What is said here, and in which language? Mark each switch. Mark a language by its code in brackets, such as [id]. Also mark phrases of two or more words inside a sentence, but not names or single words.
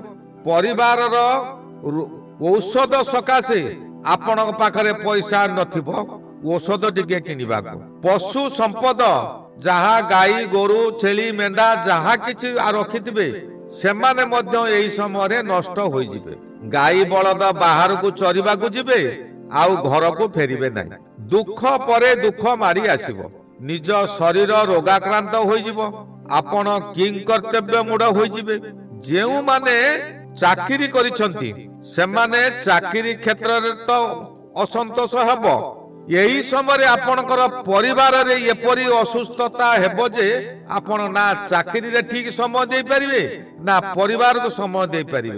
[or] ପରିବାର ର ଔଷଧ ସକାଶେ ଆପଣ ପାଖରେ ପଇସା ନଥିବ ଔଷଧ ଟିକେ କିଣିବା କୁ। ପଶୁ ସମ୍ପଦ ଯାହା ଗାଈ ଗୋରୁ ଛେଳି ମେଣ୍ଢା ଯାହା କିଛି ରଖିଥିବେ ସେମାନେ ମଧ୍ୟ ଏହି ସମୟ ରେ ନଷ୍ଟ ହୋଇ ଯିବେ। ଗାଈ ବଳଦ ବାହାର କୁ ଚରିବା କୁ ଯିବେ, ଆଉ ଘର କୁ ଫେରିବେ ନାହିଁ। ଦୁଖ ପରେ ଦୁଖ ମାଡ଼ି ଆସିବ। ନିଜ ଶରୀର ରୋଗାକ୍ରାନ୍ତ ହୋଇ ଯିବ। ଆପଣ କିଂ କର୍ତ୍ତବ୍ୟ ମୂଢ଼ ହୋଇ ଯିବେ। ଯେଉଁ ମାନେ ଚାକରି କରିସନ୍ତି ସେମାନେ ଚାକରି କ୍ଷେତ୍ର ରେ ତ ଅସନ୍ତୋଷ ହେବ। ଏହି ସମୟ ଆପଣଙ୍କର ପରିବାର ରେ ଏପରି ଅସୁସ୍ଥତା ହେବ ଯେ ଆପଣ ନା ଚାକରି ରେ ଠିକ ସମୟ ଦେ ପାରିବେ ନା ପରିବାର କୁ ସମୟ ଦେ ପାରିବେ।